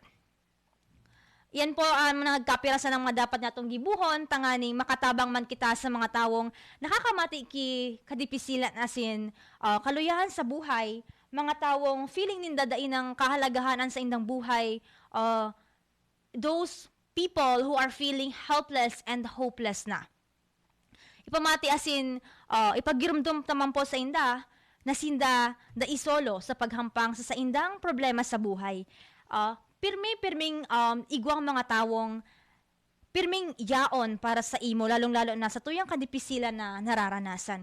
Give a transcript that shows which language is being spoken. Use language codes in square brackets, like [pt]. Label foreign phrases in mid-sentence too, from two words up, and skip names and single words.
[bik] Yan po ang nagkapirasan ng mga dapat natong gibuhon, tanganing makatabang man kita sa mga tawong nakakamati ki kadipisilan, asin kaluyahan sa buhay, mga tawong feeling nindadain ng kahalagahanan sa indang buhay, [en] those people who are feeling helpless and hopeless na. [bik] Ipamati asin, ipagirumdum taman po sa inda, na sinda da isolo sa paghampang sa indang problema sa buhay. Pirming igwang mga tawong, pirming yaon para sa imo, lalong-lalo na sa tuyang kadipisilan na nararanasan.